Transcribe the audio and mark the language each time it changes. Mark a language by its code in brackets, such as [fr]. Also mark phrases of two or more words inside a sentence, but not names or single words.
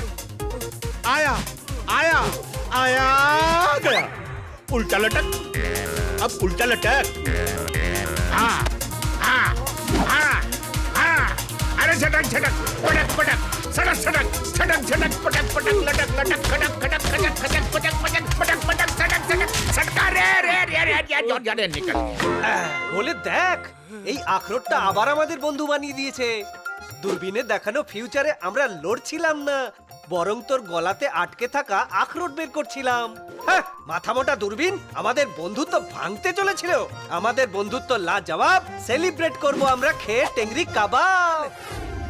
[hi] आया आया आया गया, उल्टा लटक, अब उल्टा लटक। हाँ हाँ हाँ हाँ, अरे छटक छटक, पटक पटक, सड़क सड़क, छटक छटक, पटक पटक, लटक लटक, खटक खटक, खटक खटक, पटक पटक, पटक पटक, सड़क सड़क, सटका रे रे रे रे रे रे निकल। [bn] বলে দেখ, এই আখরোটটা আবার আমাদের বন্ধু বানিয়ে দিয়েছে। দূরবীনে দেখানো ফিউচারে আমরা লড়ছিলাম না, বরং তোর গলাতে আটকে থাকা আখরোট বের করছিলাম। হ্যাঁ, মাথা মোটা দূরবীন আমাদের বন্ধুত্ব ভাঙতে চলেছিল। আমাদের বন্ধুত্ব লাজবাব, সেলিব্রেট করব আমরা খেয়ে টেংরি কাবাব।